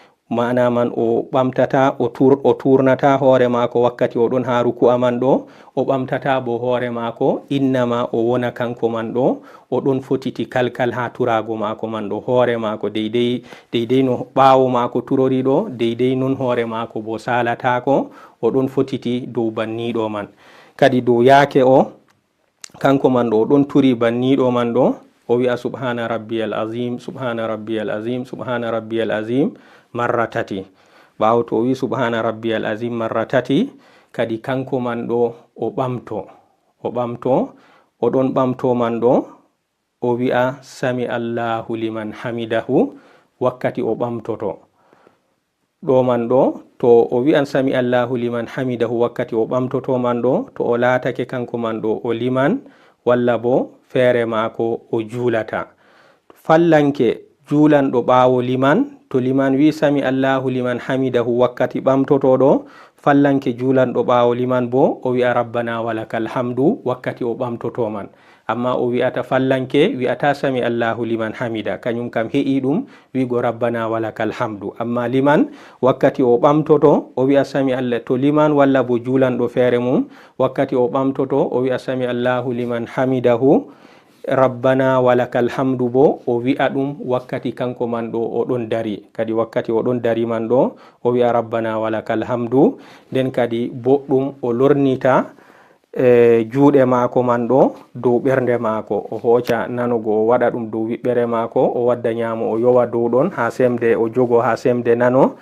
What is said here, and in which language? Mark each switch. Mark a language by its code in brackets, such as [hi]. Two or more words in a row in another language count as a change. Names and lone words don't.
[ff] mana man o ɓamtata o turnata hoore maako wakkati o ɗon ha ruku'a man ɗo, o ɓamtata bo hoore maako, innama o wona kanko man ɗo o ɗon fotiti kalkal ha turago maako man ɗo, hoore maako deidei no ɓaawo maako turori ɗo, deidei non hoore maako bo salatako, o ɗon fotiti dow banniɗo man. Kadi dow yaake o kanko man ɗo o ɗon turi banniɗo man ɗo, o wi'a [ar] سبحان ربي العظيم, سبحان ربي العظيم, سبحان ربي العظيم [ff] marra tati. ɓaawo to o wi [ar] سبحان ربي العظيم [ff] marra tati, kadi kanko man ɗo o ɓamto o ɗon ɓamto man ɗo o wi'a [ar] سمع الله لمن حمده [ff] wakkati o ɓamtoto ɗo man ɗo. To o wi'an [ar] سمع الله لمن حمده [ff] wakkati o ɓamtoto man ɗo, to o laatake kanko man ɗo o liman walla bo feere maako o juulata. Fallanke juulanɗo ɓaawo liman, to liman wi [ar] سمع الله لمن حمده [ff] wakkati ɓamtoto ɗo, fallanke juulanɗo ɓaawo liman bo o wi'a [ar] ربنا ولك الحمد [ff] wakkati o ɓamtoto man. Amma o wi'ata fallanke wi'ata [ar] سمع الله لمن حمد, [ff] kañum kam he'i ɗum wigo [ar] ربنا ولك الحمد. [ff] Amma liman wakkati o ɓamtoto o wi'a [ar] سمع الله, [ff] to liman walla bo juulanɗo feere mum wakkati o ɓamtoto o wi'a [ar] سمع الله لمن حمده ربنا ولك الحمد [ff] bo o wi'a ɗum wakkati kanko man ɗo o ɗon dari. Kadi wakkati o ɗon dari man ɗo o wi'a [ar] ربنا ولك الحمد. [ff] Nden kadi boɗɗum o lornita juuɗe maako man ɗo dow ɓernde maako, o hooca nanugo o waɗa ɗum dow wiɓɓere maako, o wadda ñaamo o yowa dow ɗon ha semde, o jogo ha semde nano.